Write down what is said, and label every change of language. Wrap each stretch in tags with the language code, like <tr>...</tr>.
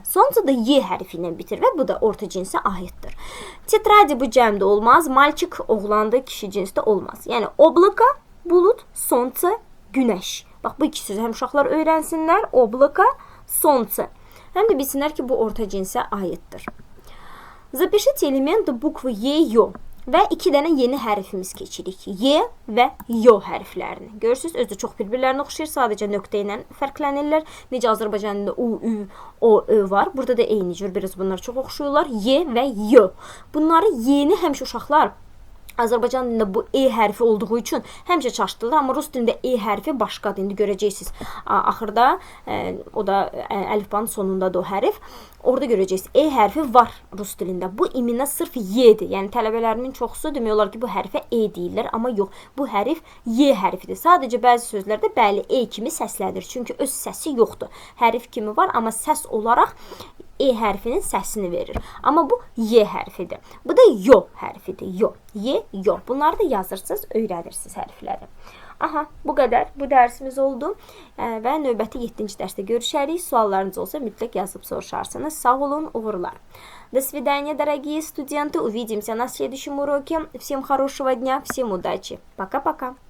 <az>Sonce da y hərfi ilə bitir və bu da orta cinsə aiddir. Tetradi bu cəmdə olmaz. Malçık oğlandı, kişi cinsdə olmaz. Yəni oblaka, bulut, sonce, günəş. Bax bu iki sözü həm uşaqlar öyrənsinlər. Oblaka, sonce. Həm də bilsinlər ki bu orta cinsə aiddir.</az> <ru>Запишите элементы буквы Е, Ё.</ru> <az>Və iki dənə yeni hərfimiz keçirik. Y və yo hərflərini. Görürsünüz, özü də çox bir-birlərinə oxşayır. Sadəcə nöqtə ilə fərqlənirlər. Necə Azərbaycan dilində U, Ü, O, Ö var. Burada da eyni cür. Biraz bunlar çox oxşuyurlar. Y və yo. Bunları yeni həmişə uşaqlar Azərbaycan dilində bu E hərfi olduğu üçün həmişə çaşdırılır, amma rus dilində E hərfi başqadır. İndi görəcəksiniz. Axırda o da əlifbanın sonundadır o hərf. Orada görəcəksiniz. E hərfi var rus dilində. Bu iminə sırf Y-dir. Yəni tələbələrimin çoxusu demək olar ki, bu hərfə E deyirlər, amma yox. Bu hərf Y hərfidir. Sadəcə bəzi sözlərdə bəli E kimi səslənir. Çünki öz səsi yoxdur. Hərf kimi var, amma səs olaraq E hərfinin səsini verir. Amma bu Y hərfidir. Bu da yo hərfidir. Yo. Y, yo. Bunları da yazırsınız, öyrənirsiniz hərfləri. Aha, bu qədər. Bu dərsimiz oldu. Və növbəti 7-ci dərsdə görüşərik. Suallarınız olsa mütləq yazıb soruşarsınız. Sağ olun, uğurlar.</az> <ru>До свидания, дорогие студенты. Увидимся на следующем уроке. Всем хорошего дня, всем удачи. Пока-пока.</ru>